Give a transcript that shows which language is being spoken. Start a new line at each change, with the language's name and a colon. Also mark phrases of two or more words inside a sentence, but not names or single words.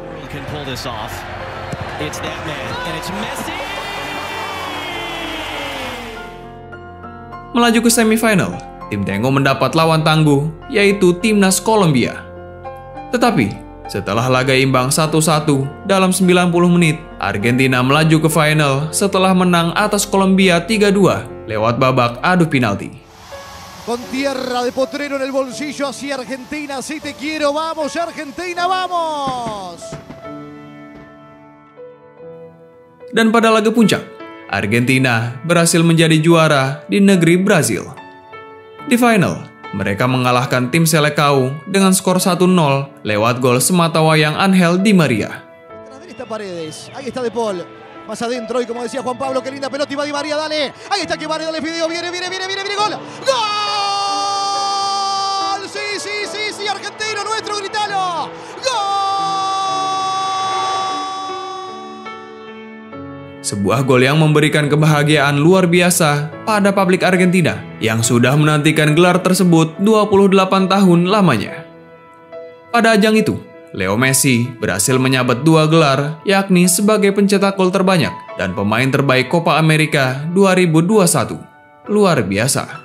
Indonesian: Melaju ke semifinal, tim Tengo mendapat lawan tangguh, yaitu timnas Kolombia. Tetapi, setelah laga imbang 1-1 dalam 90 menit, Argentina melaju ke final setelah menang atas Kolombia 3-2 lewat babak adu penalti.
Spanish: Con tierra de Potrero en el bolsillo hacia Argentina, si te quiero, vamos Argentina, vamos!
Indonesian: Dan pada laga puncak, Argentina berhasil menjadi juara di negeri Brazil. Di final, mereka mengalahkan tim Selecao dengan skor 1-0 lewat gol sematawayang Angel Di Maria.
Spanish: Paredes, ahí está De Paul, Más adentro y como decía Juan Pablo, qué linda pelota y va Di María, dale. Ahí está que María, dale video, viene, gol. ¡Gol! Sí, argentino nuestro, gritalo. ¡Gol!
Indonesian: Sebuah gol yang memberikan kebahagiaan luar biasa pada publik Argentina yang sudah menantikan gelar tersebut 28 tahun lamanya. Pada ajang itu, Leo Messi berhasil menyabet 2 gelar, yakni sebagai pencetak gol terbanyak dan pemain terbaik Copa America 2021. Luar biasa.